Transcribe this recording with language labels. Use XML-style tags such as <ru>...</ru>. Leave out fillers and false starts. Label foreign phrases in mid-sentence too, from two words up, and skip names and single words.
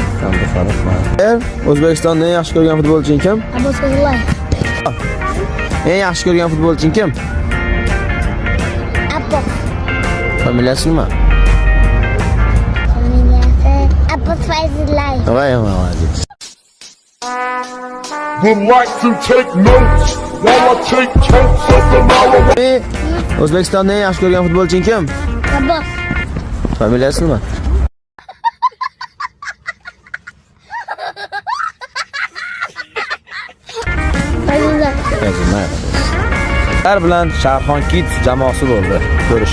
<uz>O'zbekistonda eng yaxshi ko'rgan futbolchi kim? Abbos Fazilov. Eng yaxshi ko'rgan futbolchi kim? Abbos. Familiyasi nima? Familiyasi Abbos Fazilov. Voy молодец.</uz> <en>Would like to take notes while I take totes of the marijuana.</en> <uz>O'zbekistonda eng yaxshi ko'rgan futbolchi kim? Abbos. Familiyasi nima? Fazilov. Ular bilan Sharxon Kids jamoasi bo'ldi.</uz>